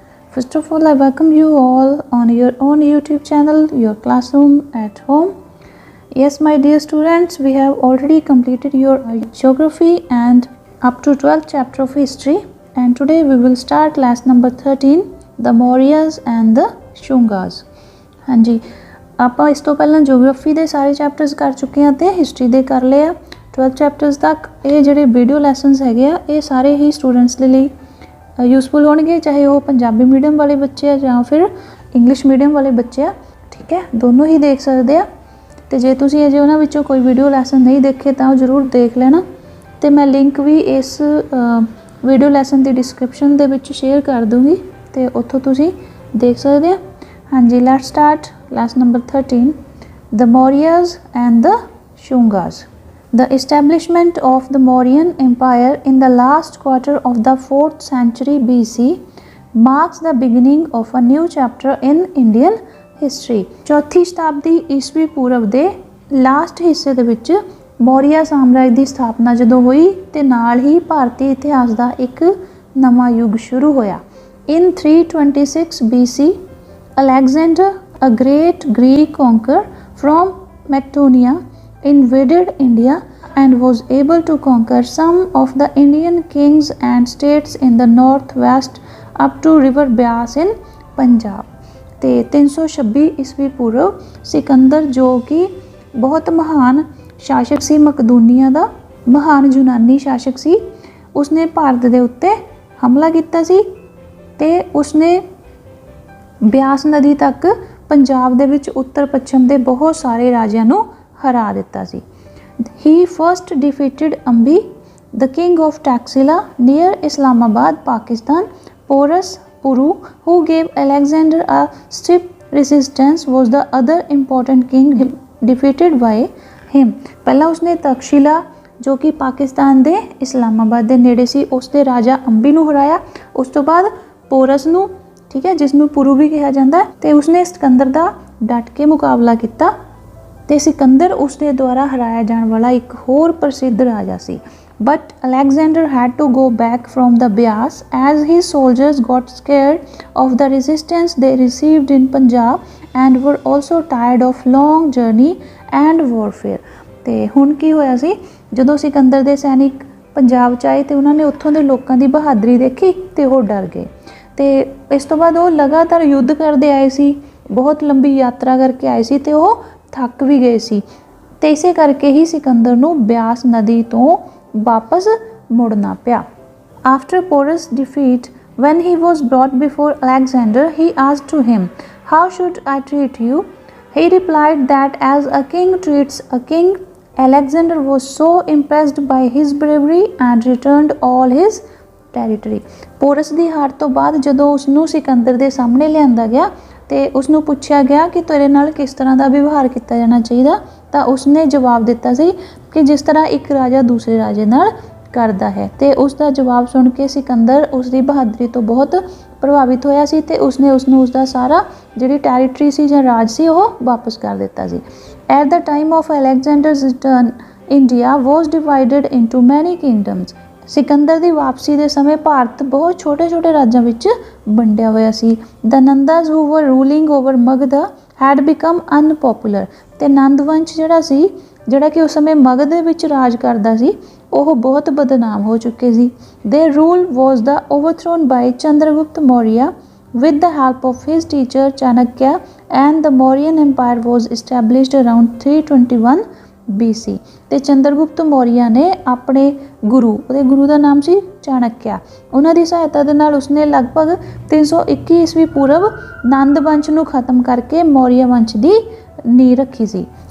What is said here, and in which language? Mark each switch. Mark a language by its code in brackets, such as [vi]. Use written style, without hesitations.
[en] First of all, I welcome you all on your own YouTube channel, your classroom at home. Yes my dear students, we have already completed your geography and up to 12th chapter of history, and today we will start class number 13, the Mauryas and the Shungas. [pa] हाँ जी, ਆਪਾਂ ਇਸ ਤੋਂ ਪਹਿਲਾਂ geography ਦੇ ਸਾਰੇ chapters ਕਰ ਚੁੱਕੇ ਹਾਂ ਤੇ ਹਿਸਟਰੀ ਦੇ ਕਰ ਲਏ ਆ 12 ਚੈਪਟਰਸ ਤੱਕ। ਇਹ ਜਿਹੜੇ ਵੀਡੀਓ ਲੈਸਨਸ ਹੈਗੇ ਆ ਇਹ ਸਾਰੇ ਹੀ ਸਟੂਡੈਂਟਸ ਦੇ ਲਈ ਯੂਸਫੁਲ ਹੋਣਗੇ, ਚਾਹੇ ਉਹ ਪੰਜਾਬੀ ਮੀਡੀਅਮ ਵਾਲੇ ਬੱਚੇ ਆ ਜਾਂ ਫਿਰ ਇੰਗਲਿਸ਼ ਮੀਡੀਅਮ ਵਾਲੇ ਬੱਚੇ ਆ। ਠੀਕ ਹੈ, ਦੋਨੋਂ ਹੀ ਦੇਖ ਸਕਦੇ ਆ। ਤੇ ਜੇ ਤੁਸੀਂ ਅਜੇ ਉਹਨਾਂ ਵਿੱਚੋਂ ਕੋਈ ਵੀਡੀਓ ਲੈਸਨ ਨਹੀਂ ਦੇਖੇ ਤਾਂ ਉਹ ਜ਼ਰੂਰ ਦੇਖ ਲੈਣਾ, ਤੇ ਮੈਂ ਲਿੰਕ ਵੀ ਇਸ ਵੀਡੀਓ ਲੈਸਨ ਦੀ ਡਿਸਕ੍ਰਿਪਸ਼ਨ ਦੇ ਵਿੱਚ ਸ਼ੇਅਰ ਕਰ ਦੂੰਗੀ ਤੇ ਉੱਥੋਂ ਤੁਸੀਂ ਦੇਖ ਸਕਦੇ ਆ। [en] हाँ जी, let's start class number 13, the Mauryas and the Shungas. The establishment of the Mauryan Empire in the last quarter of the 4th century BC marks the beginning of a new chapter in Indian history. [pa] ਚੌਥੀ ਸ਼ਤਾਬਦੀ ਈਸਵੀ ਪੂਰਵ ਦੇ last ਹਿੱਸੇ ਦੇ ਵਿੱਚ ਮੌਰੀਆ ਸਾਮਰਾਜ ਦੀ ਸਥਾਪਨਾ ਜਦੋਂ ਹੋਈ ਤੇ ਨਾਲ ਹੀ ਭਾਰਤੀ ਇਤਿਹਾਸ ਦਾ ਇੱਕ ਨਵਾਂ ਯੁੱਗ ਸ਼ੁਰੂ ਹੋਇਆ। [en] In 326 BC, Alexander, a great Greek conqueror from Macedonia, invaded India and was able to conquer some of the Indian kings and states in the northwest up to river Beas in Punjab. [pa] ਤੇ 326 ਈਸਵੀ ਪੂਰਵ ਸਿਕੰਦਰ ਜੋ ਕਿ ਬਹੁਤ ਮਹਾਨ ਸ਼ਾਸਕ ਸੀ, ਮਕਦੂਨੀਆ ਦਾ ਮਹਾਨ ਯੂਨਾਨੀ ਸ਼ਾਸਕ ਸੀ, ਉਸਨੇ ਭਾਰਤ ਦੇ ਉੱਤੇ ਹਮਲਾ ਕੀਤਾ ਸੀ ਤੇ ਉਸਨੇ ਬਿਆਸ ਨਦੀ ਤੱਕ ਪੰਜਾਬ ਦੇ ਵਿੱਚ ਉੱਤਰ ਪੱਛਮ ਦੇ ਬਹੁਤ ਸਾਰੇ ਰਾਜਿਆਂ ਨੂੰ ਹਰਾ ਦਿੱਤਾ ਸੀ। [en] He first defeated Ambi, the king of Taxila near Islamabad, Pakistan. Porus Puru, who gave Alexander a stiff resistance, was the other important king defeated by him. [pa] ਪਹਿਲਾਂ ਉਸਨੇ ਤਕਸ਼ੀਲਾ ਜੋ ਕਿ ਪਾਕਿਸਤਾਨ ਦੇ ਇਸਲਾਮਾਬਾਦ ਦੇ ਨੇੜੇ ਸੀ, ਉਸ ਦੇ ਰਾਜਾ ਅੰਬੀ ਨੂੰ ਹਰਾਇਆ। ਉਸ ਤੋਂ ਬਾਅਦ ਪੋਰਸ ਨੂੰ, ਠੀਕ ਹੈ, ਜਿਸ ਨੂੰ ਪੁਰੂ ਵੀ ਕਿਹਾ ਜਾਂਦਾ, ਤੇ ਉਸਨੇ ਸਿਕੰਦਰ ਦਾ ਡਟ ਕੇ ਮੁਕਾਬਲਾ ਕੀਤਾ ਤੇ ਸਿਕੰਦਰ ਉਸ ਦੇ ਦੁਆਰਾ ਹਰਾਇਆ ਜਾਣ ਵਾਲਾ ਇੱਕ ਹੋਰ ਪ੍ਰਸਿੱਧ ਰਾਜਾ ਸੀ। [en] But Alexander had to go back from the Beas as his soldiers got scared of the resistance they received in Punjab and were also tired of long journey and warfare. [pa] ਤੇ ਹੁਣ ਕੀ ਹੋਇਆ ਸੀ, ਜਦੋਂ ਸਿਕੰਦਰ ਦੇ ਸੈਨਿਕ ਪੰਜਾਬ 'ਚ ਆਏ ਤੇ ਉਹਨਾਂ ਨੇ ਉੱਥੋਂ ਦੇ ਲੋਕਾਂ ਦੀ ਬਹਾਦਰੀ ਦੇਖੀ ਤੇ ਉਹ ਡਰ ਗਏ। ਤੇ ਇਸ ਤੋਂ ਬਾਅਦ ਉਹ ਲਗਾਤਾਰ ਯੁੱਧ ਕਰਦੇ ਆਏ ਸੀ, ਬਹੁਤ ਲੰਬੀ ਯਾਤਰਾ ਕਰਕੇ ਆਏ ਸੀ ਤੇ ਉਹ ਥੱਕ ਵੀ ਗਏ ਸੀ, ਤੇ ਇਸੇ ਕਰਕੇ ਹੀ ਸਿਕੰਦਰ ਨੂੰ ਬਿਆਸ ਨਦੀ ਤੋਂ ਵਾਪਸ ਮੁੜਨਾ ਪਿਆ। [en] After Porus' defeat, when he was brought before Alexander, he asked to him, "How should I treat you?" He replied that as a king treats a king. Alexander was so impressed by his bravery and returned all his territory. [pa] ਪੋਰਸ ਦੀ ਹਾਰ ਤੋਂ ਬਾਅਦ ਜਦੋਂ ਉਸਨੂੰ ਸਿਕੰਦਰ ਦੇ ਸਾਹਮਣੇ ਲਿਆਂਦਾ ਗਿਆ ਤੇ ਉਸਨੂੰ ਪੁੱਛਿਆ ਗਿਆ ਕਿ ਤੇਰੇ ਨਾਲ ਕਿਸ ਤਰ੍ਹਾਂ ਦਾ ਵਿਵਹਾਰ ਕੀਤਾ ਜਾਣਾ ਚਾਹੀਦਾ, ਤਾਂ ਉਸਨੇ ਜਵਾਬ ਦਿੱਤਾ ਸੀ ਕਿ ਜਿਸ ਤਰ੍ਹਾਂ ਇੱਕ ਰਾਜਾ ਦੂਸਰੇ ਰਾਜੇ ਨਾਲ ਕਰਦਾ ਹੈ। ਤੇ ਉਸ ਦਾ ਜਵਾਬ ਸੁਣ ਕੇ ਸਿਕੰਦਰ ਉਸ ਦੀ ਬਹਾਦਰੀ ਤੋਂ ਬਹੁਤ ਪ੍ਰਭਾਵਿਤ ਹੋਇਆ ਸੀ ਤੇ ਉਸਨੇ ਉਸਨੂੰ ਉਸਦਾ ਸਾਰਾ ਜਿਹੜੀ ਟੈਰੀਟਰੀ ਸੀ ਜਾਂ ਰਾਜ ਸੀ ਉਹ ਵਾਪਸ ਕਰ ਦਿੱਤਾ ਸੀ। [en] At the time of Alexander's return, India was divided into many kingdoms. [pa] ਸਿਕੰਦਰ ਦੀ ਵਾਪਸੀ ਦੇ ਸਮੇਂ ਭਾਰਤ ਬਹੁਤ ਛੋਟੇ ਛੋਟੇ ਰਾਜਾਂ ਵਿੱਚ ਵੰਡਿਆ ਹੋਇਆ ਸੀ। [en] The Nandas who were ruling over Magadh had become unpopular. [pa] ਤੇ ਨੰਦ ਵੰਸ਼ ਜਿਹੜਾ ਸੀ, ਜਿਹੜਾ ਕਿ ਉਸ ਸਮੇਂ ਮਗਧ ਦੇ ਵਿੱਚ ਰਾਜ ਕਰਦਾ ਸੀ, ਉਹ ਬਹੁਤ ਬਦਨਾਮ ਹੋ ਚੁੱਕੇ ਸੀ। [en] Their rule was the overthrown by Chandragupta Maurya with the help of his teacher Chanakya, and the Mauryan Empire was established around 321 BC. [pa] ਤੇ ਚੰਦਰਗੁਪਤ ਮੌਰੀਆ ਨੇ ਆਪਣੇ ਗੁਰੂ, ਉਹਦੇ ਗੁਰੂ ਦਾ ਨਾਮ ਸੀ ਚਾਣਕਿਆ, ਉਹਨਾਂ ਦੀ ਸਹਾਇਤਾ ਦੇ ਨਾਲ ਉਸਨੇ ਲਗਭਗ 321 ਈਸਵੀ ਪੂਰਵ ਨੰਦ ਵੰਸ਼ ਨੂੰ ਖਤਮ ਕਰਕੇ ਮੌਰੀਆ ਵੰਸ਼ ਦੀ ਨੀਂਹ ਰੱਖੀ ਸੀ।